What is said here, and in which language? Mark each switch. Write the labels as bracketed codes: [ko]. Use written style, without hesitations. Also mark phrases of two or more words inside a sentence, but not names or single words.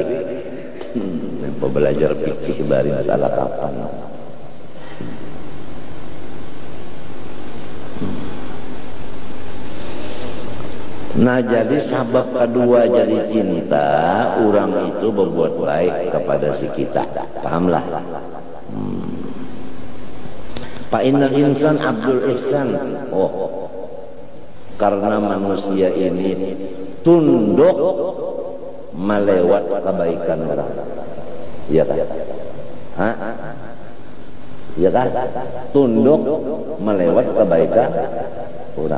[bjn] Belajar fikih bari masalah kapan. Nah jadi sabab kedua jadi cinta, orang itu berbuat baik kepada si kita. Pahamlah. [ar] فإن الإنسان عبد الإحسان. [bjn] Oh, karena manusia ini tunduk melewat kebaikan orang. Iya kan? Hah? Iya kan? Tunduk melewat kebaikan orang.